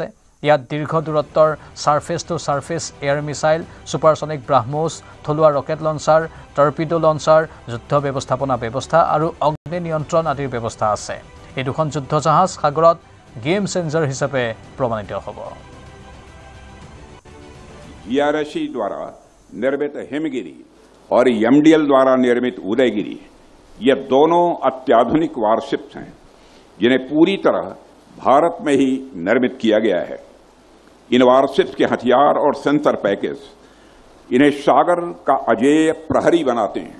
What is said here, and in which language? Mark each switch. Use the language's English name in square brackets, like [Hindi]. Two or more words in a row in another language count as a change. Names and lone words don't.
[Assamese] ইয়াত দীৰ্ঘ দূৰত্বৰ [English] surface to surface air missile, [Assamese] ছুপাৰছনিক ব্ৰাহ্মোছ, থলুৱা ৰকেট লঞ্চাৰ, টৰ্পিডো লঞ্চাৰ, যুদ্ধ ব্যৱস্থাপনা ব্যৱস্থা আৰু অগ্নি নিয়ন্ত্ৰণ আদিৰ ব্যৱস্থা আছে। এই 2খন যুদ্ধ জাহাজ সাগৰত [English] game changer [Assamese] হিচাপে প্ৰমাণিত হ'ব। [Hindi] ERSC द्वारा निर्मित हिमगिरी और MDL द्वारा निर्मित उदयगिरी, ये दोनों अत्याधुनिक वारशिप्स हैं जिन्हें पूरी तरह भारत में ही निर्मित किया गया है। इन वारशिप्स के हथियार और सेंसर पैकेज इन्हें सागर का अजेय प्रहरी बनाते हैं।